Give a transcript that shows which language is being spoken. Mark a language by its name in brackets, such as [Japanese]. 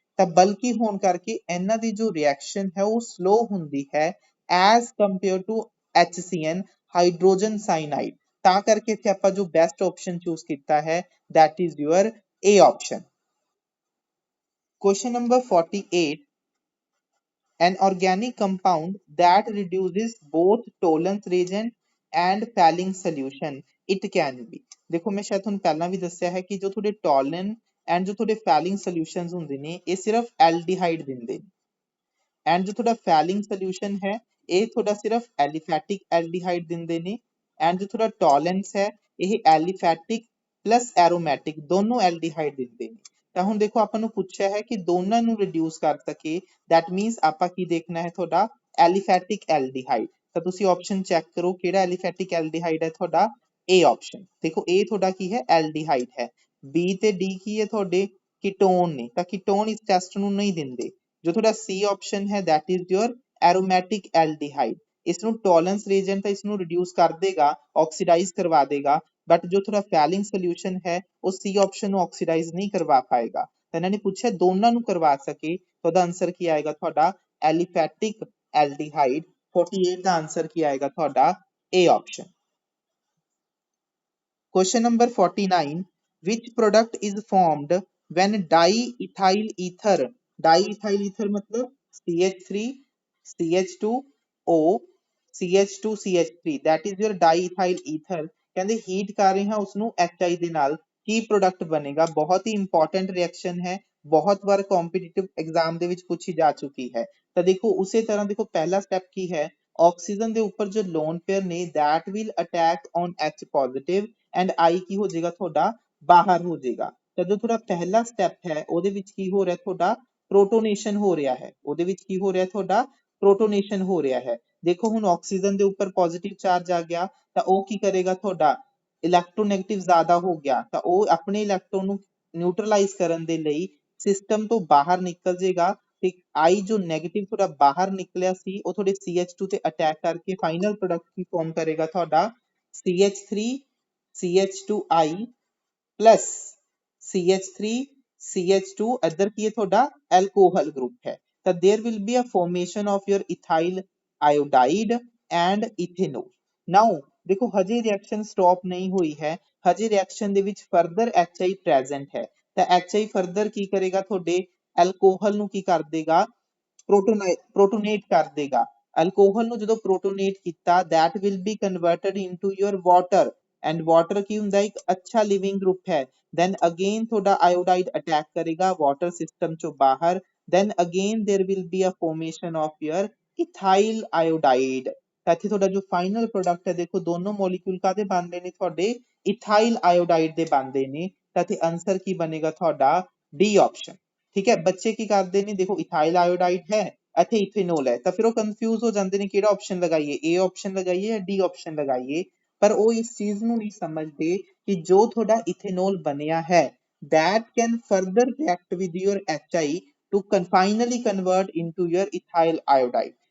[Punjabi] ਤਾਂ ਬਲਕੀ ਹੋਣ ਕਰਕੇ ਇਹਨਾਂ ਦੀ ਜੋ ਰਿਐਕਸ਼ਨ ਹੈ ਉਹ ਸਲੋ ਹੁੰਦੀ ਹੈ as compare to HCN hydrogen ਸਾਈਨਾਈਡ। ਤਾਂ ਕਰਕੇ ਇੱਥੇ ਆਪਾਂ ਜੋ ਬੈਸਟ ਆਪਸ਼ਨ ਚੂਜ਼ ਕੀਤਾ ਹੈ [English] that is your A option। Question number 48। An organic compound that reduces both Tollens reagent and Fehling solution it can be। [Punjabi] ਦੇਖੋ ਮੈਂ ਸ਼ਾਇਦ ਤੁਹਾਨੂੰ ਪਹਿਲਾਂ ਵੀ ਦੱਸਿਆ ਹੈ ਕਿ ਜੋ ਤੁਹਾਡੇ ਟੋਲਨ ਐਂਡ ਜੋ ਤੁਹਾਡੇ ਫੈਲਿੰਗ ਸੋਲਿਊਸ਼ਨਸ ਹੁੰਦੇ ਨੇ ਇਹ ਸਿਰਫ ਐਲਡੀਹਾਈਡ ਦਿੰਦੇ ਨੇ ਐਂਡ ਜੋ ਤੁਹਾਡਾ ਫੈਲਿੰਗ ਸੋਲਿਊਸ਼ਨ ਹੈ ਇਹ ਤੁਹਾਡਾ ਸਿਰਫ ਐਲੀਫੈਟਿਕ ਐਲਡੀਹਾਈਡ ਦਿੰਦੇ ਨੇ ਐਂਡ ਜੋ ਤੁਹਾਡਾ ਟੋਲੈਂਸ ਹੈ ਇਹ ਐਲੀਫੈਟਿਕ ਪਲੱਸ ਐਰੋਮੈਟਿਕ ਦੋਨੋਂ ਐਲਡੀਹਾਈਡ ਦਿੰਦੇ ਨੇ। ਤਾਂ ਹੁਣ ਦੇਖੋ ਆਪਾਂ ਨੂੰ ਪੁੱਛਿਆ ਹੈ ਕਿ ਦੋਨਾਂ ਨੂੰ ਰਿਡਿਊਸ ਕਰ ਸਕੇ [English] that means [Punjabi] ਆਪਾਂ ਕੀ ਦੇਖਣਾ ਹੈ ਤੁਹਾਡਾ ਐਲੀਫੈਟਿਕ ਐਲਡੀਹਾਈਡ। ਤਾਂ ਤੁਸੀਂ ਆਪਸ਼ਨ ਚੈੱਕ ਕਰੋ ਕਿਹੜਾ ਐਲੀਫੈਟਿਕ ਐਲਡੀਹਾਈਡ ਹੈ ਤੁਹਾਡਾ A ਆਪਸ਼ਨ। ਦੇਖੋ A ਤੁਹਾਡਾ ਕੀ ਹੈ? ਐਲਡੀਹਾਈਡ ਹੈ। B ਤੇ D ਕੀ ਹੈ ਤੁਹਾਡੇ? ਕੀਟੋਨ ਨੇ। ਤਾਂ ਕੀਟੋਨ ਇਸ ਟੈਸਟ ਨੂੰ ਨਹੀਂ ਦਿੰਦੇ। ਜੋ ਤੁਹਾਡਾ C ਆਪਸ਼ਨ ਹੈ [English] that is your aromatic aldehyde। [Punjabi] ਇਸ ਨੂੰ ਟੋਲੈਂਸ ਰੀਜਨ ਤਾਂ ਇਸ ਨੂੰ ਰਿਡਿਊਸ ਕਰ ਦੇਗਾ, ਆਕਸੀਡਾਈਜ਼ ਕਰਵਾ ਦੇਗਾ ਬਟ ਜੋ ਤੁਹਾਡਾ ਫੈਲਿੰਗ ਸੋਲਿਊਸ਼ਨ ਹੈ ਉਹ C ਆਪਸ਼ਨ ਨੂੰ ਆਕਸੀਡਾਈਜ਼ ਨਹੀਂ ਕਰਵਾ ਪਾਏਗਾ। ਤਾਂ ਇਹਨਾਂ ਨੇ ਪੁੱਛਿਆ ਦੋਨਾਂ ਨੂੰ ਕਰਵਾ ਸਕੇ ਤਾਂ ਉਹਦਾ ਆਨਸਰ ਕੀ ਆਏਗਾ ਤੁਹਾਡਾ? ਐਲੀਫੈਟਿਕ ਐਲਡੀਹਾਈਡ। 48 ਦਾ ਆਨਸਰ ਕੀ ਆਏਗਾ ਤੁਹਾਡਾ? A option. [English] Question number 49। Which product is formed when diethyl ether, diethyl ether [Hindi] मतलब [English] CH3 CH2O CH2 CH3 that is your diethyl ether। [Punjabi] ਕਹਿੰਦੇ ਹੀਟ ਕਰ ਰਹੇ ਹਾਂ ਉਸਨੂੰ HI ਦੇ ਨਾਲ ਕੀ ਪ੍ਰੋਡਕਟ ਬਣੇਗਾ? ਬਹੁਤ ਹੀ ਇੰਪੋਰਟੈਂਟ ਰਿਐਕਸ਼ਨ ਹੈ, ਬਹੁਤ ਵਾਰ ਕੰਪੀਟੀਟਿਵ ਐਗਜ਼ਾਮ ਦੇ ਵਿੱਚ ਪੁੱਛੀ ਜਾ ਚੁੱਕੀ ਹੈ। ਤਾਂ ਦੇਖੋ ਉਸੇ ਤਰ੍ਹਾਂ ਦੇਖੋ ਪਹਿਲਾ ਸਟੈਪ ਕੀ ਹੈ? ਆਕਸੀਜਨ ਦੇ ਉੱਪਰ ਜੋ ਲੋਨ ਪੇਅਰ ਨੇ [English] that will attack on H positive [Punjabi] and I ਕੀ ਹੋ ਜਾਏਗਾ ਤੁਹਾਡਾ? ਬਾਹਰ ਹੋ ਜਾਏਗਾ। ਤਾਂ ਜੋ ਤੁਹਾਡਾ ਪਹਿਲਾ ਸਟੈਪ ਹੈ ਉਹਦੇ ਵਿੱਚ ਕੀ ਹੋ ਰਿਹਾ ਤੁਹਾਡਾ? ਪ੍ਰੋਟੋਨੇਸ਼ਨ ਹੋ ਰਿਹਾ ਹੈ। ਉਹਦੇ ਵਿੱਚ ਕੀ ਹੋ ਰਿਹਾ ਤੁਹਾਡਾ? ਪ੍ਰੋਟੋਨੇਸ਼ਨ ਹੋ ਰਿਹਾ ਹੈ। ਦੇਖੋ ਹੁਣ ਆਕਸੀਜਨ ਦੇ ਉੱਪਰ ਪੋਜ਼ਿਟਿਵ ਚਾਰਜ ਆ ਗਿਆ ਤਾਂ ਉਹ ਕੀ ਕਰੇਗਾ ਤੁਹਾਡਾ? ਇਲੈਕਟ੍ਰੋਨੈਗੇਟਿਵ ਜ਼ਿਆਦਾ ਹੋ ਗਿਆ ਤਾਂ ਉਹ ਆਪਣੇ ਇਲੈਕਟ੍ਰੋਨ ਨੂੰ ਨਿਊਟਰਲਾਈਜ਼ ਕਰਨ ਦੇ ਲਈ ਸਿਸਟਮ ਤੋਂ ਬਾਹਰ ਨਿਕਲ ਜਾਏਗਾ ਤੇ I ਜੋ ਨੈਗੇਟਿਵ ਤੁਹਾਡਾ ਬਾਹਰ ਨਿਕਲਿਆ ਸੀ ਉਹ ਤੁਹਾਡੇ CH2 ਤੇ ਅਟੈਕ ਕਰਕੇ ਫਾਈਨਲ ਪ੍ਰੋਡਕਟ ਕੀ ਫਾਰਮ ਕਰੇਗਾ ਤੁਹਾਡਾ? CH3 CH2I plus CH3 CH2 ਇੱਧਰ ਕੀ ਹੈ ਤੁਹਾਡਾ? ਐਲਕੋਹਲ ਗਰੁੱਪ ਹੈ। ਤਾਂ [English] there will be a formation of your ethyl iodide and ethanol। [Punjabi] now ਦੇਖੋ ਹਜੇ ਰਿਐਕਸ਼ਨ ਸਟਾਪ ਨਹੀਂ ਹੋਈ ਹੈ, ਹਜੇ ਰਿਐਕਸ਼ਨ ਦੇ ਵਿੱਚ ਫਰਦਰ HI ਪ੍ਰੈਜ਼ੈਂਟ ਹੈ। ਤਾਂ HI ਫਰਦਰ ਕੀ ਕਰੇਗਾ ਤੁਹਾਡੇ ਐਲਕੋਹਲ ਨੂੰ ਕੀ ਕਰ ਦੇਗਾ? ਪ੍ਰੋਟੋਨੇਟ ਕਰ ਦੇਗਾ। ਅਲਕੋਹਲ ਨੂੰ ਜਦੋਂ ਪ੍ਰੋਟੋਨੇਟ ਕੀਤਾ [English] that will be converted into your water and water [Punjabi] ਕੀ ਹੁੰਦਾ? ਇੱਕ ਅੱਛਾ ਲਿਵਿੰਗ ਗਰੁੱਪ ਹੈ। [English] then again [Punjabi] ਤੁਹਾਡਾ ਆਇਓਡਾਈਡ ਅਟੈਕ ਕਰੇਗਾ ਵਾਟਰ ਸਿਸਟਮ ਚੋਂ ਬਾਹਰ [English] then again there will be a formation of your ethyl iodide। [Punjabi] ਤਾਂ ਇੱਥੇ ਤੁਹਾਡਾ ਜੋ ਫਾਈਨਲ ਪ੍ਰੋਡਕਟ ਹੈ ਦੇਖੋ ਦੋਨੋਂ ਮੋਲੀਕਿਊਲ ਕਾਦੇ ਬਣਦੇ ਨੇ ਤੁਹਾਡੇ ਇਥਾਈਲ ਆਇਓਡਾਈਡ ਦੇ ਬਣਦੇ ਨੇ। ਤਾਂ ਇੱਥੇ ਆਨਸਰ ਕੀ ਬਣੇਗਾ ਤੁਹਾਡਾ ਡੀ ਆਪਸ਼ਨ। ਠੀਕ ਹੈ ਬੱਚੇ ਕੀ ਕਰਦੇ ਨੇ ਦੇਖੋ ਇਥਾਈਲ ਆਇਓਡਾਈਡ ਹੈ ਇੱਥੇ ਇਥेनॉल है ਤਾਂ ਫਿਰ ਉਹ ਕੰਫਿਊਜ਼ ਹੋ ਜਾਂਦੇ ਨੇ ਕਿਹੜਾ ਆਪਸ਼ਨ ਲਗਾਈਏ ਏ ਆਪਸ਼ਨ ਲਗਾਈਏ ਜਾਂ ਡੀ ਆਪਸ਼ਨ ਲਗਾਈਏ। ਪਰ ਉਹ ਇਸ ਚੀਜ਼ ਨੂੰ ਨਹੀਂ ਸਮਝਦੇ ਕਿ ਜੋ ਤੁਹਾਡਾ ਇਥेनॉल ਬਣਿਆ ਹੈ [English] that can further react with your HI to finally convert into your ethyl iodide।